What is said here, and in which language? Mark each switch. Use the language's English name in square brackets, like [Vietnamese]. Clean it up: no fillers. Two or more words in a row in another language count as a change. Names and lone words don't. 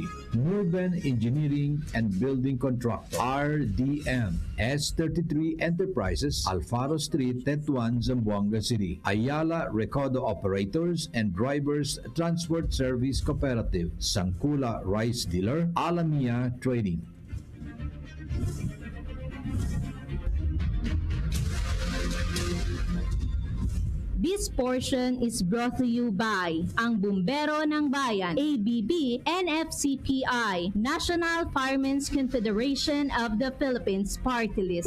[English] Norben Engineering and Building Contractor, RDM, S33 Enterprises, Alfaro Street, Tetuan, Zamboanga City. Ayala Recodo Operators and Drivers Transport Service Cooperative, Sangkula Rice Dealer, Alamia Trading. This portion is brought to you by ang Bumbero ng Bayan, ABB, NFCPI, National Firemen's Confederation of the Philippines Party List.